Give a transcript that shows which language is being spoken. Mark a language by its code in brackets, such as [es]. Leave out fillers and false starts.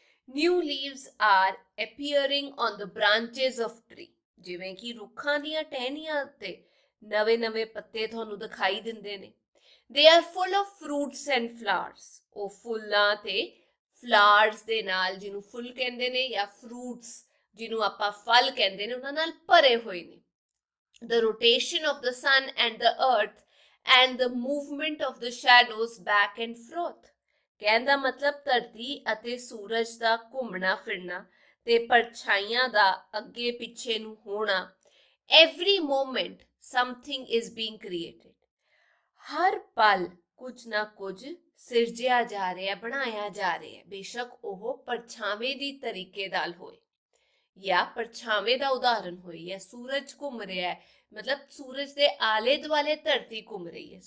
[en] New leaves are appearing on the branches of tree, [pa] ਜਿਵੇਂ ਕਿ ਰੁੱਖਾਂ ਦੀਆਂ ਟਹਿਣੀਆਂ ਉੱਤੇ ਨਵੇਂ-ਨਵੇਂ ਪੱਤੇ ਤੁਹਾਨੂੰ ਦਿਖਾਈ ਦਿੰਦੇ ਨੇ। [en] They are full of fruits and flowers, [pa] ਉਹ ਫੁੱਲਾਂ ਤੇ ਫਲਾਵਰਸ ਦੇ ਨਾਲ, ਜਿਹਨੂੰ ਫੁੱਲ ਕਹਿੰਦੇ ਨੇ ਜਾਂ ਫਰੂਟਸ ਜਿਹਨੂੰ ਆਪਾਂ ਫਲ ਕਹਿੰਦੇ ਨੇ, ਉਹਨਾਂ ਨਾਲ ਭਰੇ ਹੋਏ ਨੇ। [en] The rotation of the sun and the earth and the movement of the shadows back and forth, [pa] ਕਹਿਣ ਦਾ ਮਤਲਬ ਧਰਤੀ ਅਤੇ ਸੂਰਜ ਦਾ ਘੁੰਮਣਾ ਫਿਰਨਾ ਤੇ ਪਰਛਾਈਆਂ ਦਾ ਅੱਗੇ ਪਿੱਛੇ ਨੂੰ ਹੋਣਾ। [en] every moment something is being created, [pa] ਹਰ ਪਲ ਕੁਝ ਨਾ ਕੁਝ ਸਿਰਜਿਆ ਜਾ ਰਿਹਾ, ਬਣਾਇਆ ਜਾ ਰਿਹਾ, ਬੇਸ਼ੱਕ ਉਹ ਪਰਛਾਵੇਂ ਦੀ ਤਰੀਕੇ ਨਾਲ ਹੋਏ ਜਾਂ ਪਰਛਾਵੇਂ ਦਾ ਉਦਾਹਰਨ ਹੋਏ ਜਾਂ ਸੂਰਜ ਘੁੰਮ ਰਿਹਾ ਹੈ, ਮਤਲਬ ਸੂਰਜ ਦੇ ਆਲੇ ਦੁਆਲੇ ਧਰਤੀ ਘੁੰਮ ਰਹੀ ਹੈ।